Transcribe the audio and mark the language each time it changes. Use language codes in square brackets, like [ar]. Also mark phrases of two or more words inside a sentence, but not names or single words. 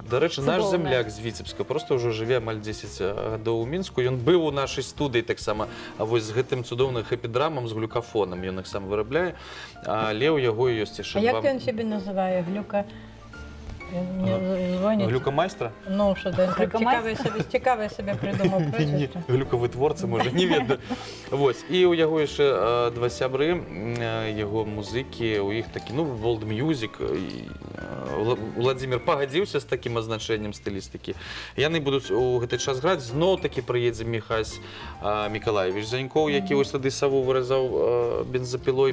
[be] Дарэчы, наш земляк з Віцебска, проста ўжо жыве амаль 10 гадоў у Мінску. Ён быў у нашай студыі таксама, вось з гэтым цудоўным хэпі-драмам, з глюкафонам. Ён іх сам вырабляе, але ў яго ёсць яшчэ два... А як ён себе называе? Глюкамайстра? [uk] Ну, що ти цікаве собі придумав прозвище. [be] Глюкавытворца, можа, не ведаю. Вось, і ў яго яшчэ два сябры, яго музыкі, у іх такі, ну, [en] world music, [be] Владимир пагадзіўся з такім азначэннем стылістыкі. Яны будуць у гэты час граць. Зноў-такі прыедзе Міхась Мікалаевіч Занькоў, які вось тады саву выразаў бензапілой.